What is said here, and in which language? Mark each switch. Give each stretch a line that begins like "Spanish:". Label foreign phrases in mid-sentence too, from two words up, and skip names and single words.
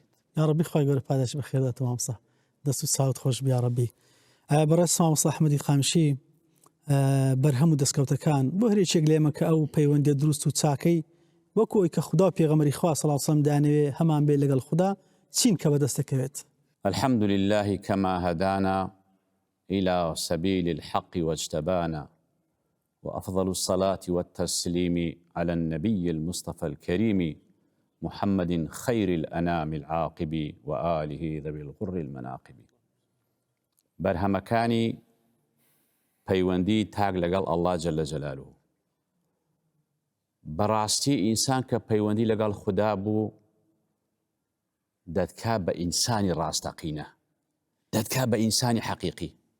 Central Kurdish: یا ڕەبی خوای گەورە پاداش بەخێرێتەوە مامۆستا، دەست و چاوت خۆش بیا ڕەبی. بەڕێز مامۆستا ئەحمەدی خامشی، بەرهەم و دەستکەوتەکان بۆ هەرێکێک لێمە کە ئەو پەیوەندیە دروست و چاکەی وەکو ئەوی کە خوددا و پێغەمبەری خوا
Arabic: صلی الله علیه و سلم
Central Kurdish: دانەوێ هەمان بێ لەگەڵ خوددا، چین کە بەدەستەکەوێت؟
Arabic: الحمد لله كما هدانا إلى سبيل الحق واجتبانا، وأفضل الصلاة والتسليم على النبي المصطفى الكريم محمد خير الأنام العاقب وآله ذوي الغر المناقب.
Central Kurdish: برهمكاني پەیوەندی تاک لەگەڵ
Arabic: الله جل جلاله.
Central Kurdish: بەڕاستی ئینسان کە پەیوەندی لەگەڵ خوددا بوو، دەتکا بە ئینسانی ڕاستەقینە، دەتکا بە ئینسانی حەقیقی.